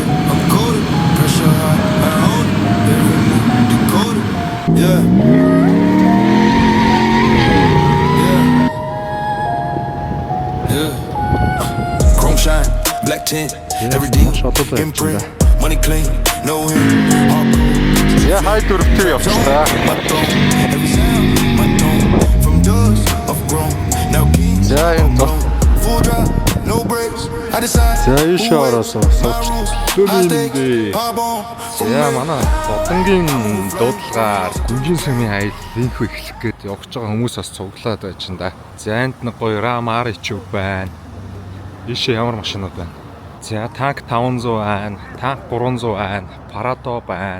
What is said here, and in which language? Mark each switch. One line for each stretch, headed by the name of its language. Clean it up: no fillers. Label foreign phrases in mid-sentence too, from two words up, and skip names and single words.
English: I'm coded, pressure high, I hold it. Every move decoded, yeah. Chrome shine, black tint, every deal, imprint, money clean, no him. Yeah,
Mongolian: хай дөрөвтэй явчихлаа.
English: Every sound, my tone, from dust, I've grown. Now kings,
Mongolian: За энэ
English: full drop, no brakes. I decide.
Mongolian: За ийшээ ороосоо суучлаа. За манай Зодонгийн дуудлагаар гүнжин сүмийн аялал инхүү эхлэх гээд явж байгаа хүмүүс бас цуглаад байж н да. За энд нэг гоё Ram R1 байна. Ийшээ ямар машинууд байна? За танк 500 байна, танк 300 байна, Parado байна.